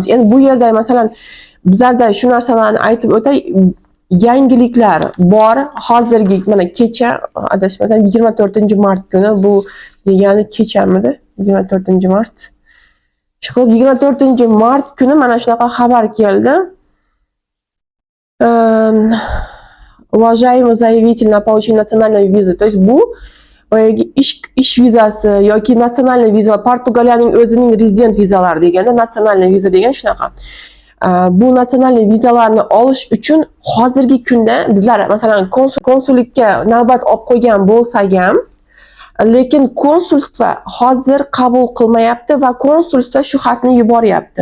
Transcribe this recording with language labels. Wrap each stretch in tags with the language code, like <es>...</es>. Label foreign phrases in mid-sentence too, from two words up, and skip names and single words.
<uz>Endi bu yerda masalan bizlarda shu narsalarni aytib o'tay, yangiliklar bor. Hozirgi mana kecha adashmasam 24-mart kuni, bu degani kechamidi? 24-mart. Chiqib 24-mart kuni mana shunaqa xabar keldi.</uz> <ru>Уважаемый заявитель на получение национальной визы. То есть</ru> <uz>bu ish vizasi yoki nasional viza, Portugaliyaning o'zining rezident vizalari deganda nasional viza degan shunaqa. Bu nasional vizalarni olish uchun hozirgi kunda bizlar masalan konsullikka navbat olib qo'ygan bo'lsak ham, lekin konsulstva hozir qabul qilmayapti va konsulstva shu xatni yuboryapti.</uz>